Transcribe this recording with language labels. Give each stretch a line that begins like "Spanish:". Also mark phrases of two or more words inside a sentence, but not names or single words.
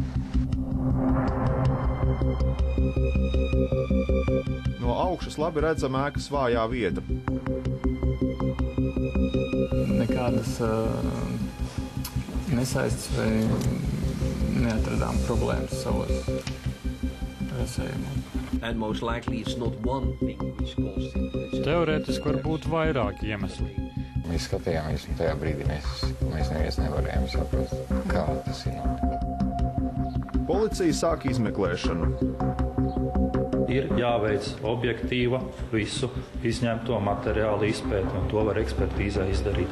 Latvian: No augšas labi redzama ēkas vājā vieta. Nekādas nesaistes vai neatradām problēmas savos rasējumos.
English: And most likely it's not one thing which caused it.
Latvian: Teorētiski var būt vairāki iemesli. Mēs skatījāmies, un tajā brīdī mēs neviens nevarējām saprast, kā tas ir noticis. Policija sāk izmeklēšanu. Ir jāveic objektīva visu izņemto materiālu izpēti, un to var ekspertīzē izdarīt.